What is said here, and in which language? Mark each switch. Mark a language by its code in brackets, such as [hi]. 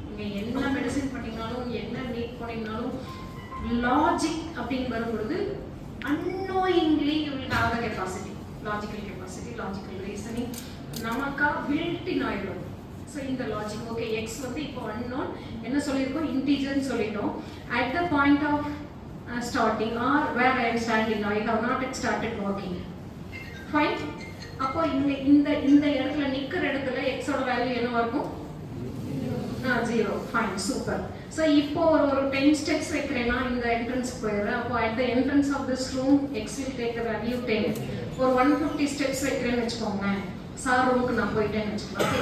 [ta] நீங்க என்ன மெடிசின் பண்ணீங்கனாலும் என்ன நீட் பண்ணீங்கனாலும் லாஜிக் அப்படின்னு வரும்பொழுது [en] unknowingly you will have the capacity, logical reasoning [ta] நமக்கா built-in ஆயிடும். ஸோ இந்த லாஜிக் ஓகே, எக்ஸ் வந்து இப்போ unknown என்ன சொல்லியிருக்கோம், இன்டீஜர்னு சொல்லிட்டோம். [en] at the point of starting or where I am standing, I have not yet started working. Fine. [ta] அப்போ இந்த இடத்துல நிக்கிற இடத்துல எக்ஸோட வேல்யூ என்னவா இருக்கும், 0. Fine, super. ஸோ இப்போ ஒரு 10 ஸ்டெப்ஸ் வைக்கிறேன்னா இந்த என்ட்ரன்ஸ் போயிடுறேன். அப்போ [en] At the entrance of this room X will take the value 10. [ta] ஒரு 150 ஸ்டெப்ஸ் வைக்கிறேன்னு வச்சுக்கோங்களேன், சார் ரூமுக்கு நான் போயிட்டேன்னு வச்சுக்கலாம்.